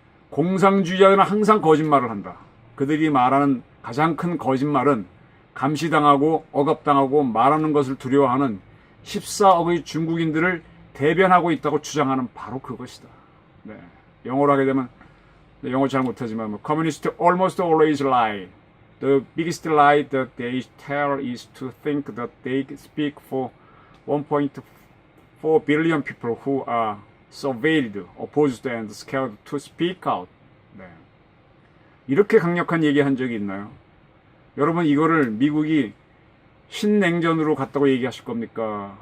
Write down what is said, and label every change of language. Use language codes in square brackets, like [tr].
[ko] 공산주의자는 항상 거짓말을 한다. 그들이 말하는 가장 큰 거짓말은 감시당하고 억압당하고 말하는 것을 두려워하는 14억의 중국인들을 대변하고 있다고 주장하는 바로 그것이다. 네. 영어로 하게 되면, 영어 잘 못하지만 [en] Communists almost always lie. The biggest lie that they tell is to think that they speak for 1.4 billion people who are surveilled, opposed and scared to speak out. [ko] 네. 이렇게 강력한 얘기한 적이 있나요? 여러분, 이거를 미국이 신냉전으로 갔다고 얘기하실 겁니까?